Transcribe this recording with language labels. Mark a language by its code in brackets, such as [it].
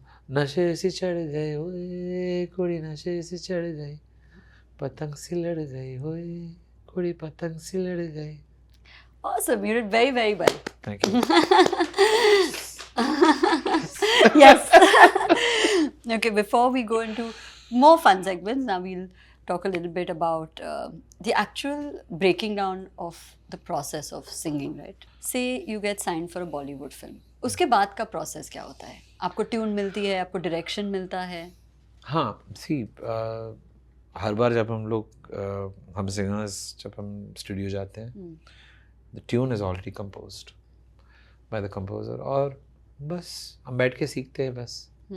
[hi] नशे से चढ़ गए ओए कुड़ी, नशे से चढ़ गई, पतंग सी लड़ गई होए कुड़ी, पतंग सी लड़ गई. [en] Awesome, you did very, very well. Thank you. Yes. Okay, before we go into more fun segments, now we'll talk a little bit about the actual breaking down of the process of singing, right? Say you get signed for a Bollywood film. [hi] उसके बाद का process क्या होता है? आपको tune मिलती है, आपको डायरेक्शन मिलता है? हाँ, see, हर बार जब हम लोग हम सिंगर्स जब हम स्टूडियो जाते हैं, [en] the tune is already composed by the composer, [hi] और बस हम बैठ के सीखते हैं बस.